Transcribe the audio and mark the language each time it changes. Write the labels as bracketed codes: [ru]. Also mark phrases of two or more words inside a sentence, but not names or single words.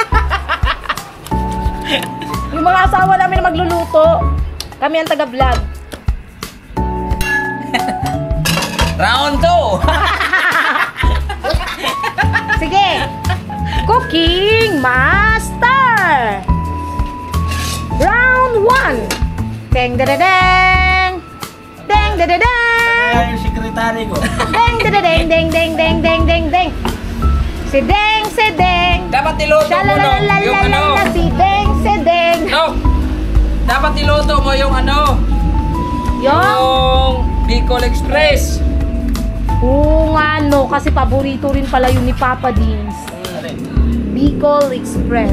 [tl] Yung mga asawa namin na magluluto, kami ang taga-vlog. Round 2! Sige! Cooking Master! Round 1! Deng dedeng! Deng dedeng! Kaya yung sekretary ko. Deng dedeng deng deng deng deng deng deng! Si Deng, si Deng! Dapat niluto mo, no? Yung ano? Si Deng, si Deng! No! Dapat niluto mo yung ano? Yung? Yung Bicol Express. Oo nga no, kasi paborito rin pala yun ni Papa Dins. Bicol Express.